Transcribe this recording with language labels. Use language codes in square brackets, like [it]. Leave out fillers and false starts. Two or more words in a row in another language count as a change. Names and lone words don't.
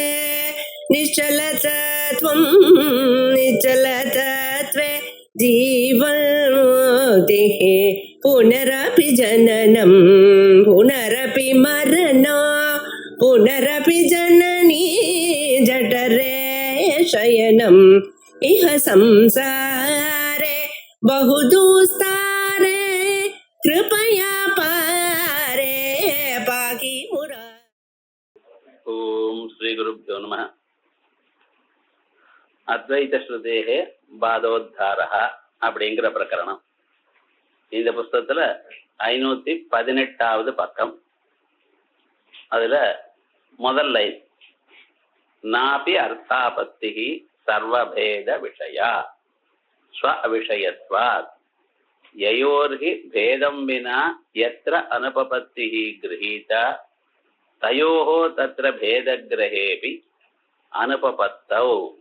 [sa] निश्चलतत्वं निश्चलतत्वे जीवन्मुक्तिः पुनरपि जननं पुनरपि मरणं पुनरपि जननी जठरे शयनम् इह संसारे बहुदुस्तारे कृपया पारे पाहि मुरा. ॐ श्री गुरुभ्यो नमः. [ta] அத்வைத ஸ்ருதேகே பாதோத்தாரः அப்படிங்கிற பிரகரணம். இந்த புஸ்தகத்துல 518வது பக்கம். அதுல முதல் லைன், [sa] नापि अर्थापत्तिः सर्वभेद विषया स्व विषयत्वात् ययोर्हि भेदं विना यत्र अनुपपत्तिः गृहीता तयोः तत्र भेदग्रहेऽपि अनुपपत्तौ